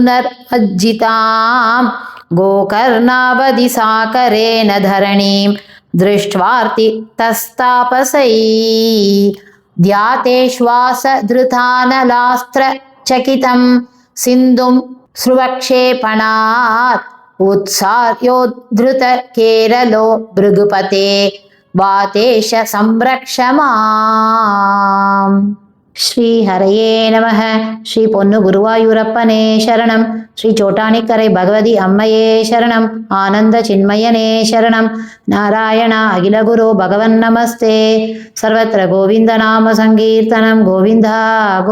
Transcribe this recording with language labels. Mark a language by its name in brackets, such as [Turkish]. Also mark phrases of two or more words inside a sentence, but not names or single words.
[Sanskrit] पुनर्वज्जितां गोकर्णावधि साकरेण धरणीं दृष्ट्वार्ति तस्तापसै ध्यातेश्वासधृतानलास्त्रचकितं सिन्धुं स्रुवक्षेपणात् उत्सार्योद्धृतकेरलो भृगुपते वातेश संरक्ष माम्. श्री हरये नमः. [Tamil] ஸ்ரீ பொன்னு குருவாயூரப்பனே சரணம். ஸ்ரீ சோட்டானிக்கரை பகவதி அம்மையே சரணம். ஆனந்த சின்மயனே சரணம். [Sanskrit] नारायण अखिलगुरु भगवन् नमस्ते. सर्वत्र गोविन्द नाम संकीर्तनम्.